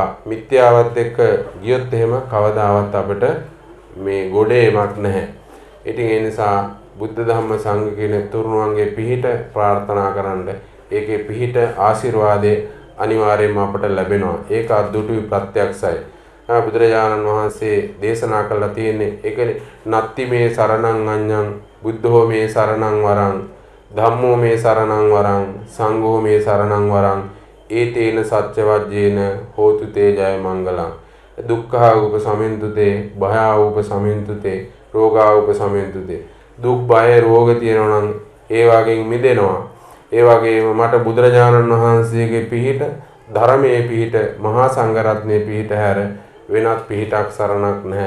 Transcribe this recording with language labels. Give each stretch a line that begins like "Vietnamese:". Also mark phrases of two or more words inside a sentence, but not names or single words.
Sinhala: මිත්‍යාවත් එක්ක ගියොත් එහෙම කවදාවත් අපිට මේ ගොඩේමක් නැහැ. ඉතින් ඒ නිසා බුද්ධ ධම්ම සංඝ කියන තුරුණුවන්ගේ පිහිට ප්‍රාර්ථනා කරන්න. ඒකේ පිහිට ආශිර්වාදේ අනිවාර්යයෙන්ම අපට ලැබෙනවා. ඒක අද්දුටුයි ප්‍රත්‍යක්ෂයි. බුදුරජාණන් වහන්සේ දේශනා කළා තියෙන්නේ ඒකනේ
Pali: නත්ති මේ සරණං අඤ්ඤං බුද්ධෝ මේ සරණං වරං ධම්මෝ මේ සරණං වරං සංඝෝ මේ සරණං වරං ඒතේන සත්‍ය වජ්ජේන හෝතු තේ ජය මංගලං දුක්ඛා උපසමින්තුතේ භයා උපසමින්තුතේ රෝගා උපසමින්තුතේ
Sinhala: දුක් බය රෝග තියෙනවා නම් ඒ වගේන් මිදෙනවා. ඒ වගේම මට බුදුරජාණන් වහන්සේගේ පිහිට ධර්මයේ පිහිට මහා සංඝරත්නයේ පිහිට හැර වෙනත් පිහිටක් සරණක් නැහැ.